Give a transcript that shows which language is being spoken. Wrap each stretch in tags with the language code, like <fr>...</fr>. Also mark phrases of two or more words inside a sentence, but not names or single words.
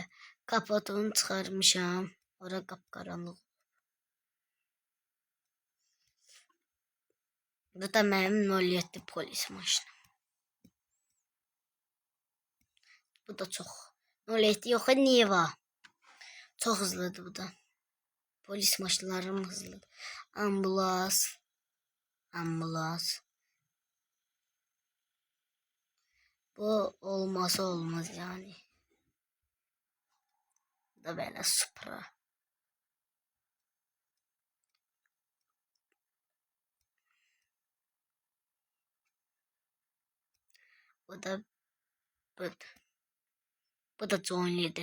<az>Kapotunu çıxarmışam. Ora qapqaranlıq. Bu da mənim 07 polis maşınım.</az> <tr>Bu da çok.</tr> <az>07 yox, Niva.</az> <tr>Çok hızlıdır bu da.</tr> <az>Polis maşınlarım hızlıdır.</az> <tr>Ambulans. Bu olmazsa olmaz yani. Bu da böyle Supra. Bu da joinlidir.</tr>